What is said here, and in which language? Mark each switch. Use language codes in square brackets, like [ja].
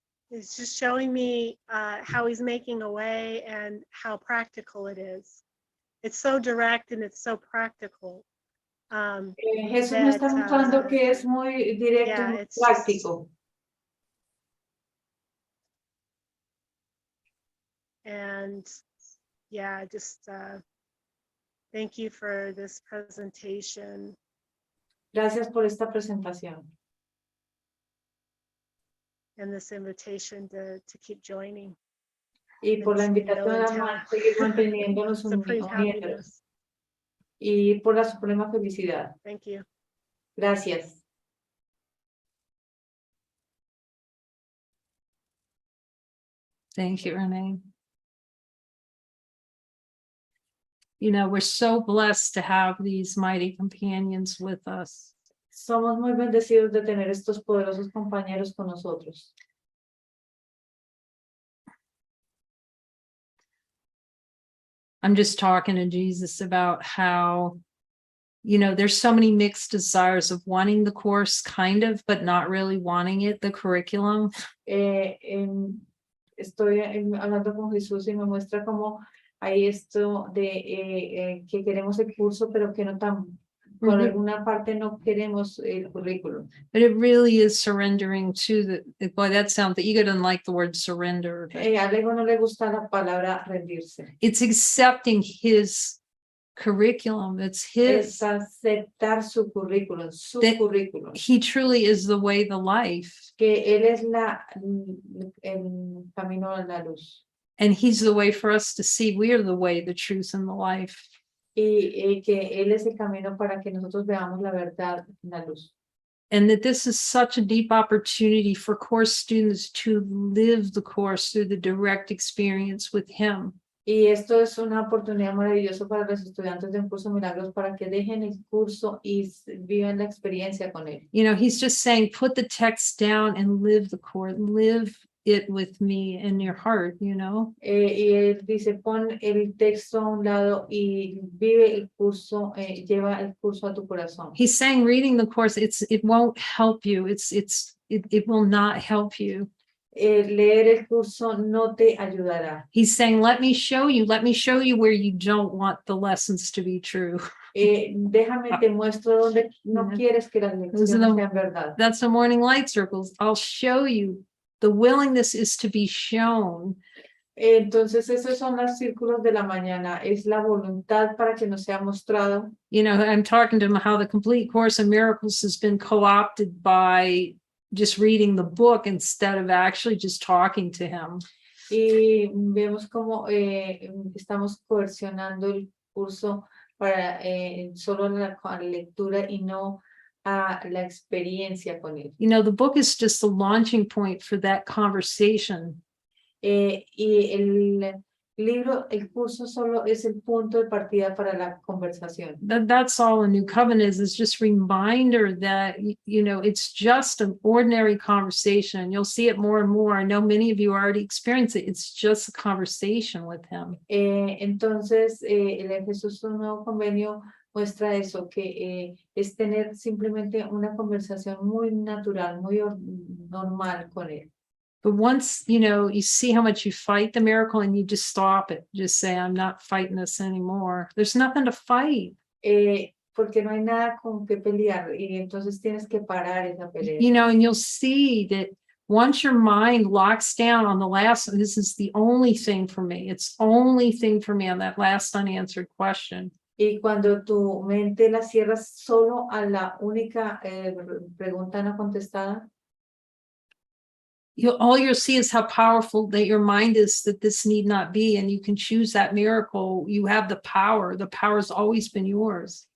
[en] It's just showing me how he's making a way and how practical it is. It's so direct and it's so practical. [es] Jesús me está mostrando que es muy directo, yeah, muy práctico. [en] And yeah, just thank you for this presentation. [es] Gracias por esta presentación. [en] And this invitation to keep joining. [es] Y por la invitación a seguir manteniéndonos [en] Supreme [es] unidos. [en] happiness. [es] Y por la suprema felicidad. [en] Thank you. [es] Gracias. [en] Thank you, Renee. You know, we're so blessed to have these mighty companions with us. [es] Somos muy bendecidos de tener estos poderosos compañeros con nosotros. [en] I'm just talking to Jesus about how, you know, there's so many mixed desires of wanting the course, kind of, but not really wanting it, the curriculum. [es] Estoy hablando con Jesús y me muestra cómo hay esto de que queremos el curso, pero que no tan, por Mhm. alguna parte no queremos el currículum. [en] But it really is surrendering to boy, that sounds, the ego doesn't like the word surrender. But [es] Al ego no le gusta la palabra rendirse. [en] it's accepting his curriculum. It's his. [es] Es aceptar su currículum, su [en] That- [es] currículum. [en] He truly is the way, the life. [es] Que Él es el camino a la luz. [en] And he's the way for us to see we are the way, the truth, and the life. [es] Y que Él es el camino para que nosotros veamos la verdad en la luz. [en] And that this is such a deep opportunity for course students to live the course through the direct experience with him. [es] Y esto es una oportunidad maravillosa para los estudiantes de un curso de milagros para que dejen el curso y vivan la experiencia con él. [en] You know, he's just saying, put the text down and live the course, live it with me in your heart, you know? [es] Y él dice, pon el texto a un lado y vive el curso, lleva el curso a tu corazón. [en] He's saying reading the course, it won't help you. It will not help you. [es] Leer el curso no te ayudará. [en] He's saying, let me show you where you don't want the lessons to be true. [es] Déjame te muestro donde no quieres que las lecciones [en] the- [es] sean verdad. [en] That's the morning light circles. I'll show you. The willingness is to be shown. [es] Entonces esos son los círculos de la mañana, es la voluntad para que nos sea mostrado. [en] You know, I'm talking to him how the complete Course in Miracles has been co-opted by just reading the book instead of actually just talking to him. [es] Y vemos cómo estamos coercionando el curso para solo la lectura y no a la experiencia con él. [en] You know, the book is just the launching point for that conversation. [es] Y el libro, el curso solo es el punto de partida para la conversación. [en] That's all a new covenant is just reminder that, you know, it's just an ordinary conversation. You'll see it more and more. I know many of you already experience it. It's just a conversation with him. [es] Entonces, el Jesús un nuevo convenio muestra eso, que es tener simplemente una conversación muy natural, muy normal con él. [en] But once, you know, you see how much you fight the miracle and you just stop it, just say, I'm not fighting this anymore. There's nothing to fight. [es] Porque no hay nada con que pelear y entonces tienes que parar esa pelea. [en] You know, and you'll see that once your mind locks down on the last, this is the only thing for me. It's only thing for me on that last unanswered question. [es] Y cuando tu mente la cierras solo a la única pregunta no contestada, [en] All you'll see is how powerful that your mind is, that this need not be, and you can choose that miracle. You have the power. The power has always been yours.